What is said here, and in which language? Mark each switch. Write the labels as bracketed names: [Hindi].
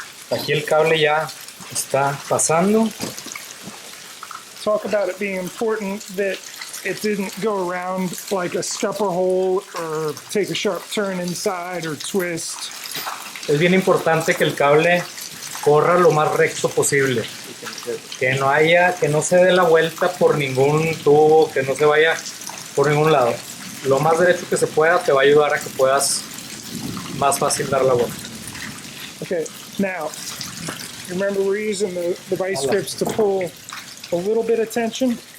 [Spanish] aquí el cable ya está pasando. [English] Talk about it being important that it didn't go around like a scupper hole or take a sharp turn inside or twist. [Spanish] Es bien importante que el cable corra lo más recto posible. Que no se dé la vuelta por ningún tubo, que no se vaya por ningún lado. Lo más derecho que se pueda te va a ayudar a que puedas más fácil dar la vuelta. [English] Okay, now, remember we're using the vice grips to pull a little bit of tension.